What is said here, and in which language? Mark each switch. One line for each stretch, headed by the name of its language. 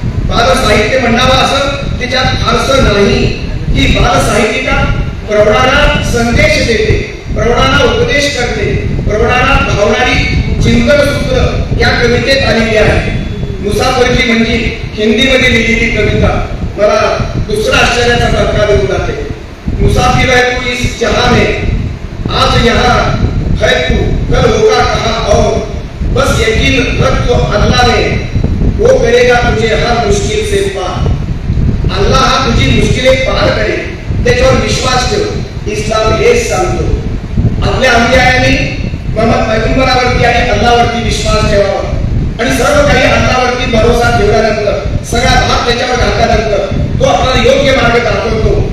Marathi: बाल साहित्य म्हणावं असं त्याच्यात फारसं नाही. ही बाल साहित्यिका प्रौढांना संदेश देते, प्रौढांना उपदेश करते, प्रौढांना भावणारी चिंतन सूत्र या कवितेत आलेली आहे. मुसाफिरकी म्हणजे हिंदीमध्ये लिहिलेली कविता मला दुसरा आश्चर्याचा धक्का देऊन जाते.
Hindi: मुसाफिर है तू इस जहां में, आज यहाँ है तू, कल होगा कहाँ और, बस यकीन रख तो अल्लाह ने, वो करेगा तुझे हर मुश्किल से पार.
Marathi: अल्लाह हा तुझी मुश्किले पार करेल, त्याच्यावर विश्वास ठेव. इस्लाम हेच सांगतो. आपल्या अंबियाने मोहम्मद पैगंबरावरती आणि अल्लाहवरती विश्वास ठेवावा आणि सर्व काही अल्लाहवरती भरोसा ठेवल्यानंतर, सगळा भाग त्याच्यावर घातल्यानंतर तो आपल्याला योग्य मार्ग दाखवतो.